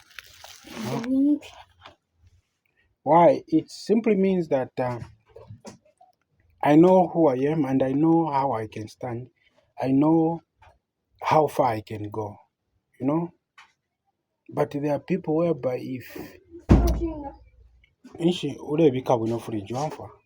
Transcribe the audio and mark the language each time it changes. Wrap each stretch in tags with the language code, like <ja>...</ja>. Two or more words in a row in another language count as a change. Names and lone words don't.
<en>Why? It simply means that I know who I am and I know how I can stand. I know how far I can go, you know. But there are people whereby if</en> <bem>ishi ulebika bwino fridge wamfa.</bem>